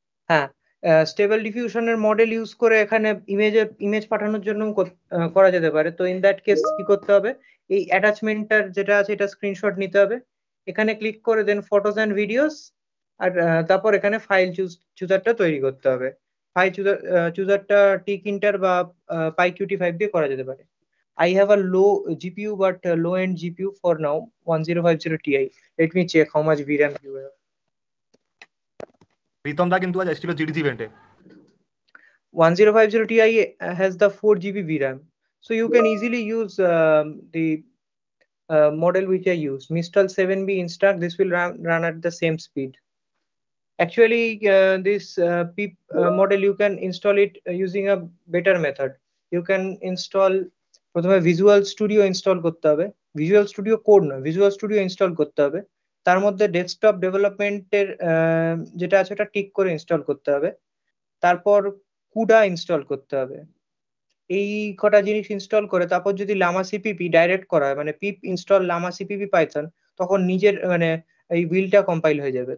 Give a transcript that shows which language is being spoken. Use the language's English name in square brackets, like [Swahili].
[Bangla] হ্যাঁ, stable ডিফিউশনের model use করে এখানে ইমেজ পাঠানোর জন্য করা যেতে পারে। তো [English] in that case [Bangla] কি করতে হবে, এই অ্যাটাচমেন্টটার যেটা আছে এটা স্ক্রিনশট নিতে হবে, এখানে ক্লিক করে দেন [English] photos and videos, [Bangla] আর তারপর এখানে ফাইল চুজারটা তৈরি করতে হবে। ফাইল চুজারটা টিক ইন্টার বা PyQt5 দিয়ে করা যেতে পারে। [English] I have a low GPU but low end GPU for now, 1050 Ti. Let me check how much VRAM you have. [Bangla] Pritam দা কিন্তু আজ এসেছিল জিডিসি ইভেন্টে। [English] 1050 Ti has the 4 GB VRAM, so you can easily use the model which I use, Mistral 7B Instax. This will run at the same speed. Actually, this PIP model you can install it using a better method. You can install [Bangla] প্রথমে visual studio install করতে হবে, visual studio code নয়, visual studio install করতে হবে। তার মধ্যে desktop ডেভেলপমেন্টের যেটা আছে ওটা টিক করে ইনস্টল করতে হবে। তারপর কুডা ইনস্টল করতে হবে। এই কটা জিনিস ইনস্টল করে তারপর যদি লামা সিপিপি ডাইরেক্ট করা হয়, মানে পিপ ইনস্টল লামা সিপিপি পাইথন, তখন নিজের মানে এই উইলটা কম্পাইল হয়ে যাবে।